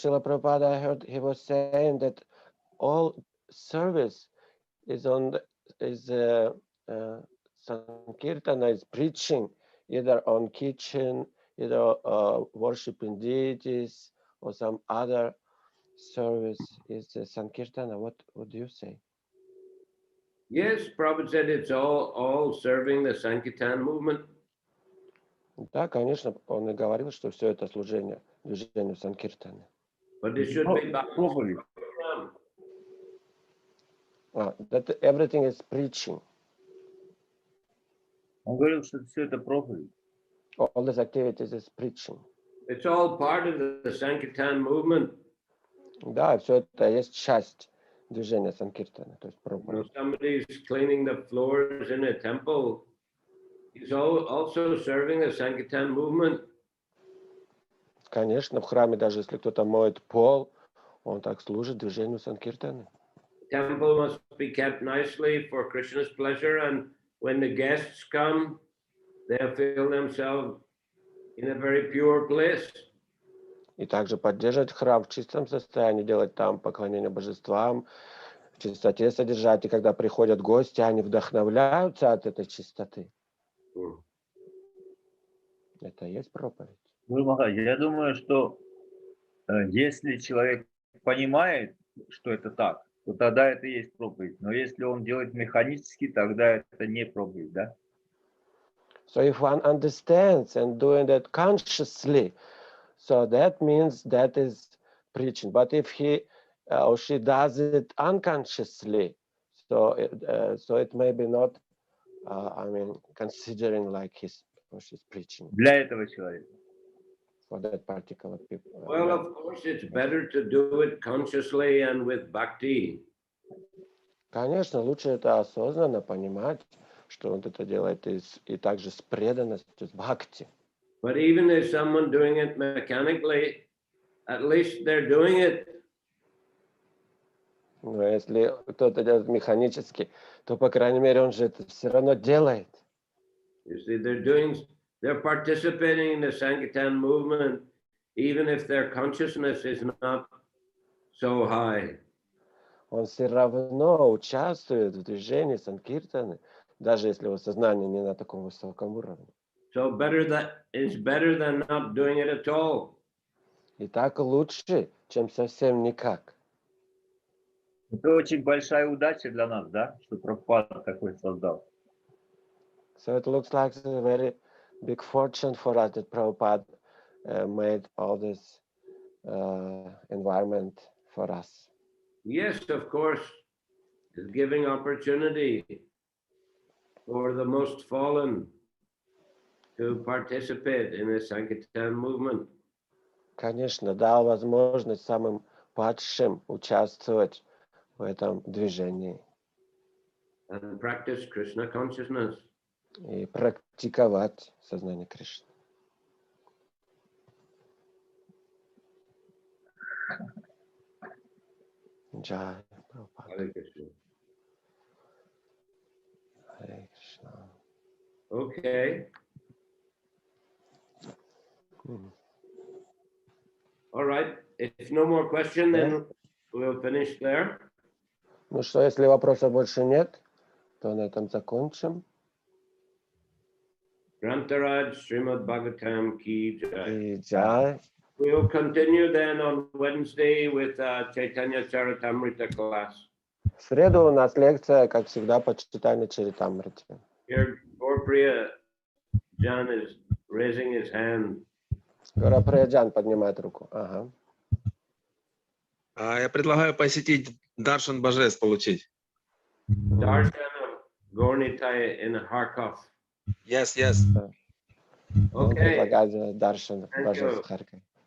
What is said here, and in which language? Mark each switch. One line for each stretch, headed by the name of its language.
English: Srila Prabhupada, I heard he was saying that all service is Sankirtana is preaching, either on kitchen, either worshiping deities, or some other service is Sankirtana. What do you say? Yes, Prabhupada said it's all serving the Sankirtan movement.
Russian: Да, конечно, он и говорил, что все это служение движению Санкиртаны.
English: But it should be
Russian: проповедь.
English: That everything is preaching.
Russian: Он говорил, что все это проповедь.
English: All these activities is preaching. It's all part of the Sankirtan movement.
Russian: Да, все это есть часть движения Санкиртаны, то есть проповедь.
English: Somebody's cleaning the floors in a temple. He's also serving the Sankirtan movement.
Russian: Конечно, в храме, даже если кто-то моет пол, он так служит движению санкиртаны.
English: Temple must be kept nicely for Krishna's pleasure, and when the guests come, they'll feel themselves in a very pure place.
Russian: И также поддерживать храм в чистом состоянии, делать там поклонение божествам, в чистоте содержать. И когда приходят гости, они вдохновляются от этой чистоты. Это и есть проповедь. Ну, Махарадж, я думаю, что если человек понимает, что это так, то тогда это и есть проповедь. Но если он делает механически, тогда это не проповедь, да?
English: So if one understands and doing that consciously, so that means that is preaching. But if he or she does it unconsciously, so it may be not, considering like his or she's preaching
Russian: Для этого человека.
English: for that particular people. Well, of course, it's better to do it consciously and with bhakti.
Russian: Конечно, лучше это осознанно понимать, что он это делает и также с преданностью, с бхакти.
English: But even if someone doing it mechanically, at least they're doing it.
Russian: Но если кто-то делает механически, то, по крайней мере, он же это все равно делает.
English: You see, they're participating in the Sankirtan movement, even if their consciousness is not so high.
Russian: Он все равно участвует в движении санкиртаны, даже если его сознание не на таком высоком уровне.
English: So it's better than not doing it at all.
Russian: И так лучше, чем совсем никак. Это очень большая удача для нас, да, что Прабхупада такой создал.
English: So it looks like a very big fortune for us that Prabhupada made all this environment for us. Yes, of course, is giving opportunity for the most fallen to participate in the Sankirtan movement.
Russian: Конечно, дал возможность самым падшим участвовать в этом движении.
English: And practice Krishna consciousness.
Russian: И практиковать сознание Кришны. Джай, Прабхупада.
English: Hare Krishna.
Russian: Харе Кришна.
English: Okay. All right. If no more question, then we'll finish there.
Russian: Ну что, если вопросов больше нет, то на этом закончим.
Hindi: Grantaraj, Srimad Bhagavatam ki jai.
Russian: И джай.
English: We'll continue then on Wednesday with Chaitanya Charitamrita class.
Russian: В среду у нас лекция, как всегда, по читанию Чаритамрити.
English: Here, Gaurapriya Jan is raising his hand.
Russian: Гураприяджан поднимает руку. Ага. Я предлагаю посетить Даршан Божеств получить.
English: Darshan of Gaurnitai in Kharkov. Yes, yes.
Russian: Он
English: Okay.
Russian: предлагает Даршан Божеств в Харькове.